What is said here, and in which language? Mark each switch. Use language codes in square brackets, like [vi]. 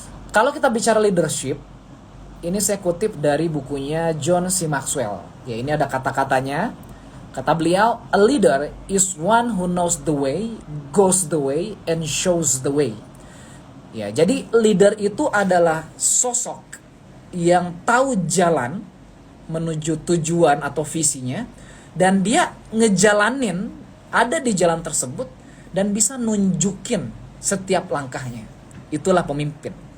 [id] Kalau kita bicara leadership, ini saya kutip dari bukunya John C. Maxwell. Ya, ini ada kata-katanya. Kata beliau, [en] a leader is one who knows the way, goes the way, and shows the way. [id] Ya, jadi leader itu adalah sosok yang tahu jalan menuju tujuan atau visinya, dan dia ngejalanin, ada di jalan tersebut, dan bisa nunjukin setiap langkahnya. Itulah pemimpin.